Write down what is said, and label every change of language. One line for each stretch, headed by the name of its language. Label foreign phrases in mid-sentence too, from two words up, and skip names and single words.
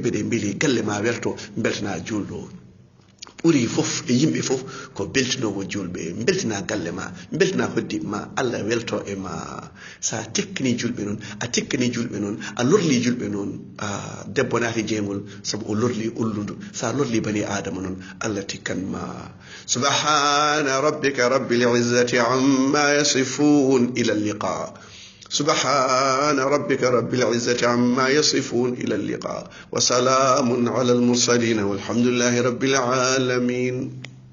Fula: nyebbe de beli galle ma welto beltana juldo ɓuri fof e yimɓe fof ko beltinowo julɓe beltina galle ma beltina hoddi ma Allah welto e ma sa tikkini julɓe noon a tikkini julɓe noon a lorli julɓe noon debbo naati jeygol sabu o lorli ulludu sa lorli
Arabic: بني آدم
Fula: noon Allah tikkan ma
Arabic: سبحان ربك رب العزة عما يصفون إلى اللقاء سبحان ربك رب العزة عما يصفون إلى اللقاء وسلام على المرسلين والحمد لله رب العالمين